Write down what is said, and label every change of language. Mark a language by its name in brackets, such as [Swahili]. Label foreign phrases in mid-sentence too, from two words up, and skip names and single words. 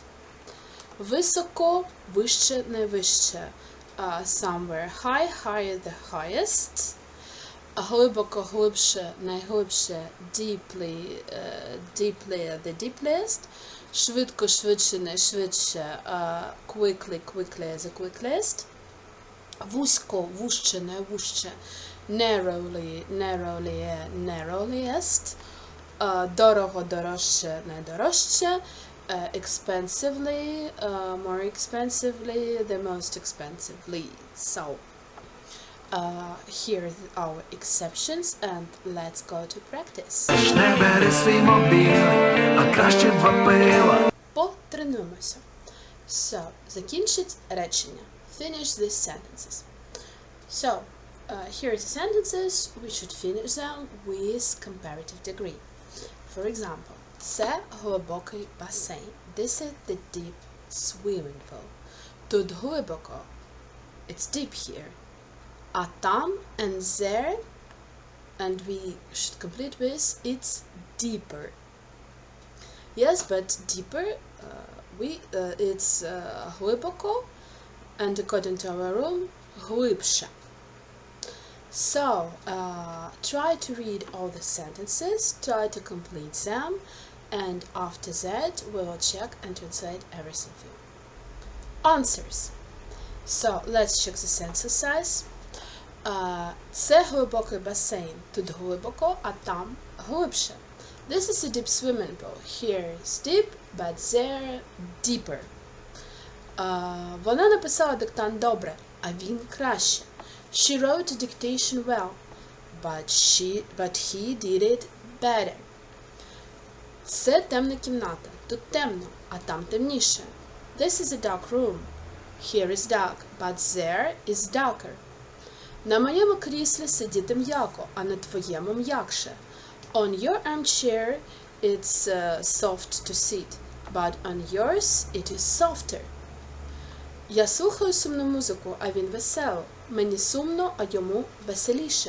[Ukrainian] Високо, вище, найвище. [English] Somewhere high, higher, the highest. [Ukrainian] Глибоко, глибше, найглибше, [English] deeply, deeply, the deepest. [Ukrainian] Швидко, швидше, найшвидше, [English] quickly, quickly, the quickest. [Ukrainian] Вузько, вужче, найвужче, [English] narrowly, narrowly, narrowliest. [Ukrainian] Дорого, дорожче, найдорожче. [English] Expensively, more expensively, the most expensively. So, here are our exceptions, and let's go to practice. [Ukrainian] Потренуємося. So, закінчить речення. [English] Finish these sentences. So, here are the sentences. We should finish them with comparative degree. For example, [Ukrainian] це глибокий басейн. [English] This is the deep swimming pool. [Ukrainian] Тут глибоко. [English] It's deep here. [Ukrainian] А там [English] and there, and we should complete with it's deeper. Yes, but deeper, it's глибоко, and according to our rule, глибше. So, try to read all the sentences, try to complete them, and after that we will check and translate everything for you. Answers. So, let's check the exercise. [Ukrainian] Це глибокий басейн. Тут глибоко, а там глибше. [English] This is a deep swimming pool. Here is deep, but there deeper. [Ukrainian] Вона написала диктант добре, а він краще. [English] She wrote a dictation well, but he did it better. [Ukrainian] Це темна кімната. Тут темно, а там темніше. [English] This is a dark room. Here is dark, but there is darker. [Ukrainian] На моєму кріслі сидіти м'яко, а на твоєму м'якше. [English] On your armchair it's soft to sit, but on yours it is softer. [Ukrainian] Я слухаю сумну музику, а він весело. Мені сумно, а йому веселіше.